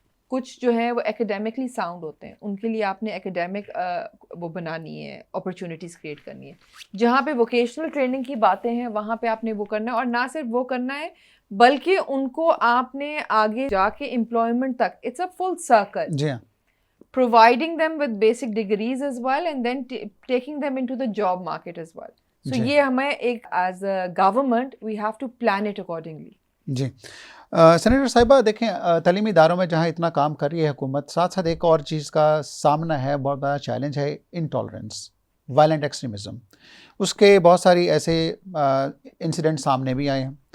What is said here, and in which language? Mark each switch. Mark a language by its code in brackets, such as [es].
[ur] کچھ جو ہیں وہ ایکیڈیمکلی ساؤنڈ ہوتے ہیں, ان کے لیے آپ نے ایکیڈیمک وہ بنانی ہے, اپرچونیٹیز کریٹ کرنی ہے. جہاں پہ ووکیشنل ٹریننگ کی باتیں ہیں وہاں پہ آپ نے وہ کرنا ہے, اور نہ صرف وہ کرنا ہے بلکہ ان کو آپ نے آگے جا کے امپلائمنٹ تک, [en] it's a full circle, [ur] جی ہاں, [en] providing them with basic degrees as well and then taking them into the job market as well. So [ur] یہ ہمیں ایک [en] As a government we have to plan it accordingly. [ur] جی senator صاحبہ دیکھیں تعلیمی اداروں میں جہاں اتنا کام کر رہی ہے حکومت, ساتھ ساتھ ایک اور چیز کا سامنا ہے, بہت بڑا چیلنج ہے انٹالرنس, وائلنٹ ایکسٹریمزم. اس کے بہت ساری ایسے انسیڈنٹ سامنے بھی آئے ہیں.